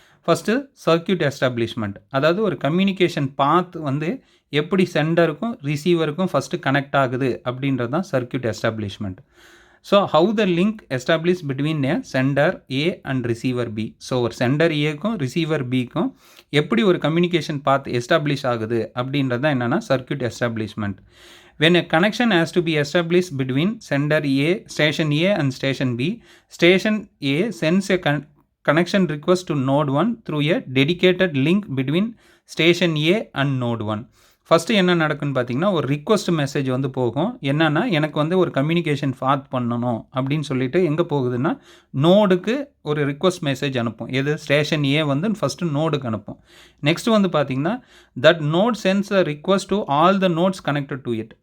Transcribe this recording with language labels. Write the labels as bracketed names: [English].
[Tamil] First circuit establishment, அதாவது ஒரு communication பாத் வந்து எப்படி சென்டருக்கும் ரிசீவருக்கும் ஃபஸ்ட்டு கனெக்ட் ஆகுது அப்படின்றது தான் circuit establishment. [English] So how the link establish between a centre A and receiver B. [Tamil] So ஒரு சென்டர் ஏக்கும் ரிசீவர் பிக்கும் எப்படி ஒரு கம்யூனிகேஷன் பாத் எஸ்டாப்ளிஷ் ஆகுது அப்படின்றது தான் என்னென்னா circuit establishment. [English] When a connection has to be established between sender A, station A and station B, station A sends a connection request to node 1 through a dedicated link between station A and node 1. [Tamil] First என்ன நடக்குன்னு பார்த்தீங்கன்னா ஒரு request message வந்து போகும். என்னென்னா எனக்கு வந்து ஒரு கம்யூனிகேஷன் பாத் பண்ணணும் அப்படின்னு சொல்லிட்டு எங்கே போகுதுன்னா நோடுக்கு ஒரு ரிக்வஸ்ட் மெசேஜ் அனுப்பும். எது? ஸ்டேஷன் ஏ வந்து ஃபஸ்ட்டு நோடுக்கு அனுப்பும். நெக்ஸ்ட் வந்து பார்த்தீங்கன்னா [English] That node sends a request to all the nodes connected to it.